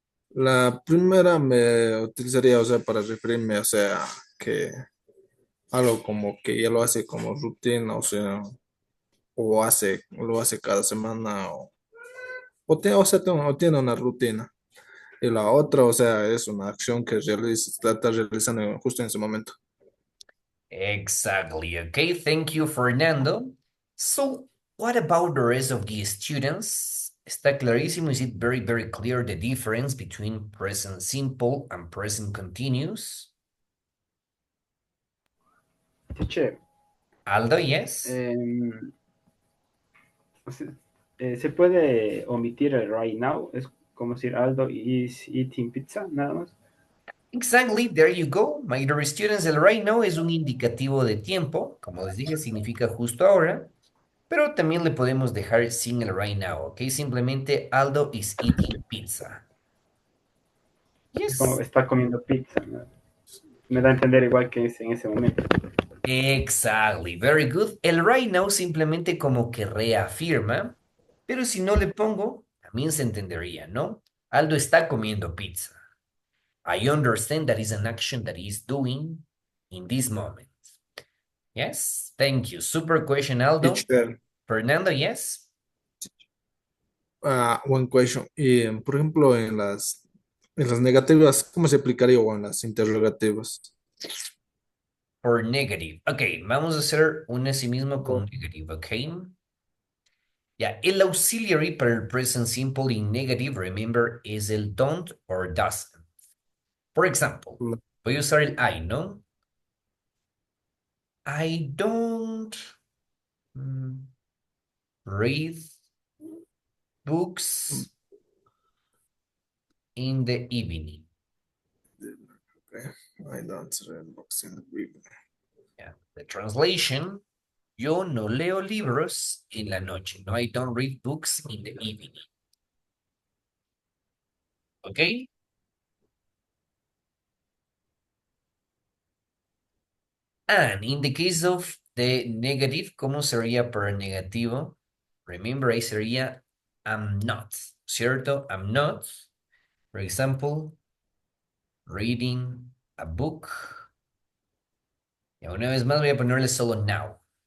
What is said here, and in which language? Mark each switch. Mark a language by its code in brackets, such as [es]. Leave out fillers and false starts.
[es] La primera me utilizaría, o sea, para referirme, o sea, que algo como que ya lo hace como rutina, o sea, lo hace cada semana, o tiene una rutina. Y la otra, o sea, es una acción que está realizando justo en ese momento. [en] Exactly. Okay, thank you, Fernando. So, what about the rest of the students? [es] ¿Está clarísimo? [en] Is it very, very clear the difference between present simple and present continuous? Teacher, Aldo, yes? [es] o sea, ¿se puede omitir el right now? Es como decir [en] Aldo is eating pizza, [es] nada más. [en] Exactly, there you go. My dear students, [es] el right now es un indicativo de tiempo. Como les dije, significa justo ahora. Pero también le podemos dejar sin el right now, ¿ok? Simplemente [en] Aldo is eating pizza. [es] Es como [en] Yes. [es] está comiendo pizza, ¿no? Me da a entender igual que es en ese momento. [en] Exactly, very good. [es] El right now simplemente como que reafirma, pero si no le pongo, también se entendería, ¿no? Aldo está comiendo pizza. [en] I understand that is an action that he's doing in this moment. Yes, thank you. Super question, Aldo. Teacher, Fernando, yes? one question. [es] Y, por ejemplo, en las negativas, ¿cómo se aplicaría o en las interrogativas? [en] For negative. [es] Ok, vamos a hacer un así mismo con negative, ok? Ya, el auxiliary para el present simple [en] in negative, remember, [es] es el don't or doesn't. [en] For example, [es] voy a usar el I, ¿no? [en] I don't read books in the evening. Okay. I don't read books in the evening. Yeah. The translation, [es] yo no leo libros en la noche. [en] No, I don't read books in the evening. Okay? And in the case of the negative, [es] ¿cómo sería para negativo? [en] Remember, [es] ahí sería [en] I'm not, [es] ¿cierto? [en] I'm not. For example, reading a book. [es] Y una vez más voy a ponerle solo now.